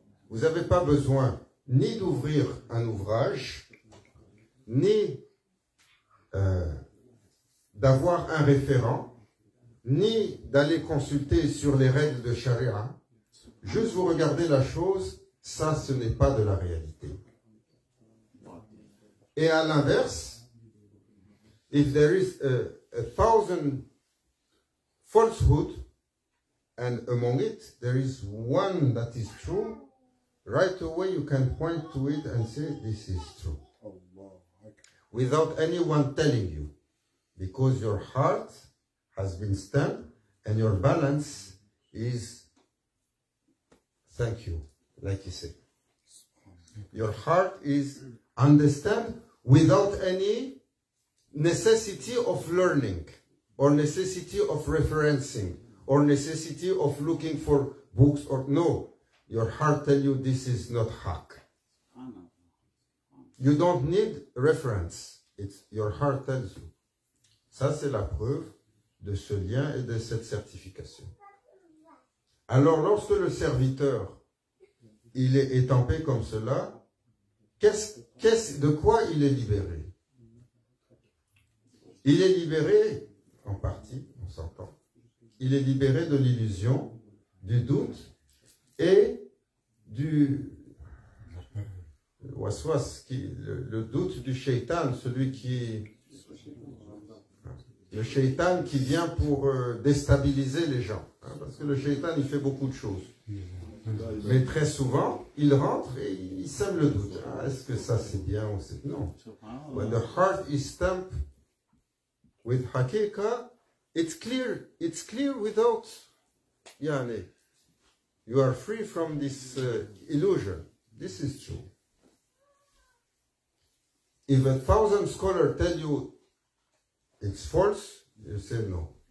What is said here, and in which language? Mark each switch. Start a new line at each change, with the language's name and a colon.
French: Vous n'avez pas besoin ni d'ouvrir un ouvrage, ni d'avoir un référent, ni d'aller consulter sur les règles de charia. Juste vous regardez la chose, ça ce n'est pas de la réalité. Et à l'inverse,
English: if there is a thousand falsehood, and among it there is one that is true, right away you can point to it and say this is true. Without anyone telling you. Because your heart has been stamped and your balance is, thank you, like you say. Your heart is understand without any necessity of learning or necessity of referencing or necessity of looking for books or no. Your heart tell you this is not haq. You don't need reference. It's your heart tells you.
French: Ça, c'est la preuve de ce lien et de cette certification. Alors, lorsque le serviteur, il est étampé comme cela, de quoi il est libéré? Il est libéré, en partie, on s'entend, il est libéré de l'illusion, du doute et du waswas, le doute du shaitan, celui qui... Le shaitan qui vient pour déstabiliser les gens. Hein, parce que le shaitan, il fait beaucoup de choses. Mais très souvent, il rentre et il sème le doute. Ah, est-ce que ça c'est bien ou c'est... Non.
English: When the heart is stamped with haqiqa, it's clear. It's clear without... Yani, you are free from this illusion. This is true. If 1,000 scholars tell you it's false, you say no.